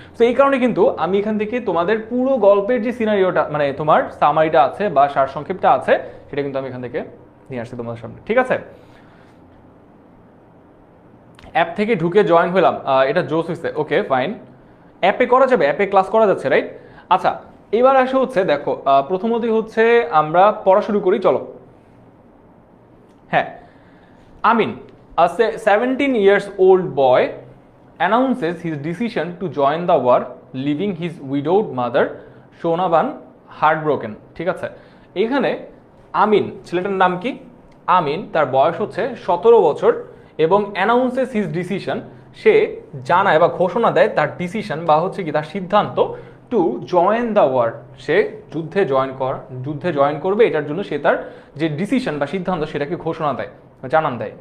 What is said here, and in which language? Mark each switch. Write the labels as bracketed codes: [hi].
[bn] তো এই কারণে কিন্তু আমি এখান থেকে তোমাদের পুরো গল্পের যে সিনারিওটা, মানে তোমার সামারিটা আছে বা সারসংক্ষেপটা আছে, সেটা কিন্তু আমি এখান থেকে নিয়ে আসছি তোমাদের সামনে। ঠিক আছে, অ্যাপ থেকে ঢুকে জয়েন হলাম, এটা জোস হয়েছে। ওকে ফাইন, অ্যাপে করা যাবে, অ্যাপে ক্লাস করা যাচ্ছে, রাইট? আচ্ছা, এবার আসে হচ্ছে দেখো প্রথমতই হচ্ছে আমরা পড়া শুরু করি, চলো। [en] হ্যাঁ, Amin, a 17 years old boy announces his decision to join the war, leaving his widowed mother Shonaban heartbroken. [bn] ঠিক আছে, এখানে আমিন ছেলেটার নাম কি? আমিন, তার বয়স হচ্ছে 17 বছর এবং অ্যানাউন্সেস হিজ ডিসিশন, সে জানায় বা ঘোষণা দেয় তার ডিসিশন বা হচ্ছে কি তার সিদ্ধান্ত, [en] to join the war, [bn] সে যুদ্ধে জয়েন করবে, এটার জন্য সে তার যে ডিসিশন বা সিদ্ধান্ত সেটাকে ঘোষণা দেয়, জানান দেয়।